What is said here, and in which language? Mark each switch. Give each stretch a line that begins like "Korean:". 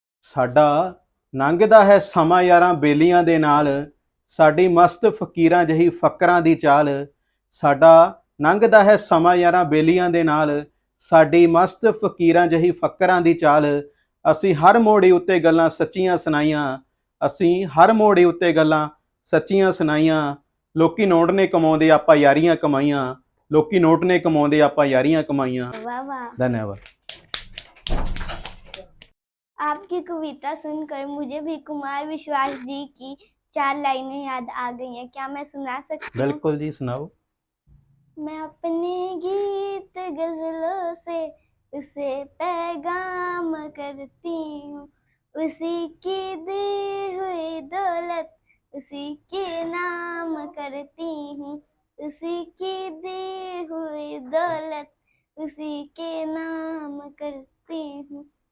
Punjabi: साडा लंघदा है समा यारां बेलियां दे नाल, साडी मस्त फकीरां जही फकरां दी चाल। साडा लंघदा है समा यारां बेलियां दे नाल, साडी मस्त फकीरां जही फकरां दी चाल। ਅਸੀਂ ਹਰ ਮੋੜੀ ਉੱਤੇ ਗੱਲਾਂ ਸੱਚੀਆਂ ਸੁਣਾਈਆਂ, ਅਸੀਂ ਹਰ ਮੋੜੀ ਉੱਤੇ ਗੱਲਾਂ ਸੱਚੀਆਂ ਸੁਣਾਈਆਂ। ਲੋਕੀ ਨੋਟ ਨੇ ਕਮਾਉਂਦੇ ਆਪਾਂ ਯਾਰੀਆਂ ਕਮਾਈਆਂ, ਲੋਕੀ ਨੋਟ ਨੇ ਕਮਾਉਂਦੇ ਆਪਾਂ ਯਾਰੀਆਂ ਕਮਾਈਆਂ।
Hindi: वाह वाह। धन्यवाद। आपकी कविता सुनकर मुझे भी कुमार विश्वास जी की 4 लाइनें याद आ गई हैं, क्या मैं सुना सकती हूँ? बिल्कुल जी, सुनाओ। मैं अपने गीत गजलों से उसे पैगाम करती हूँ, उसी की दी हुई दौलत उसी के नाम करती हूँ, उसी की दी हुई दौलत उसी के नाम करती हूँ।